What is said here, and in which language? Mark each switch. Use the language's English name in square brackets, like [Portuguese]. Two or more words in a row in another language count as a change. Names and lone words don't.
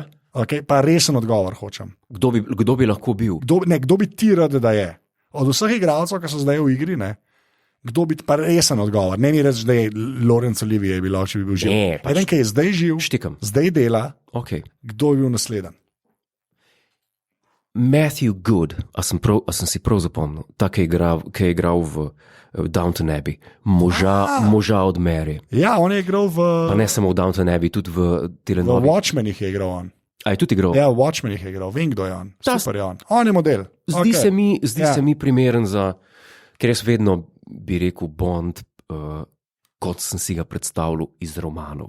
[Slovenian] Okay, pa resen odgovor hočem. Kdo bi lahko bil? Kdo bi ti rad, da je? Od vseh igralcev, ki so zdaj v igri, ne? Kdo bi pa resen odgovor? Ne mi reči, da je Laurence Olivier bilo, če bi bil živ. Ne, pač. Eden, ki je zdaj živ, štikam. Zdaj dela, okay. Kdo je bil naslednji? Matthew Good, a sem si prav zapomnil, ta, ki je igral v Downton Abbey, moža od Mary. Ja, on je igral pa ne samo v Downton Abbey, tudi v Telenovi. V Watchmenih je igral on. A je tudi igral? Ja, v Watchmenih je igral, vem, kdo je on. Super je on. On je model. Zdi se mi primeren za, ker jaz vedno bi rekel Bond, kot sem si ga predstavljal iz romanov.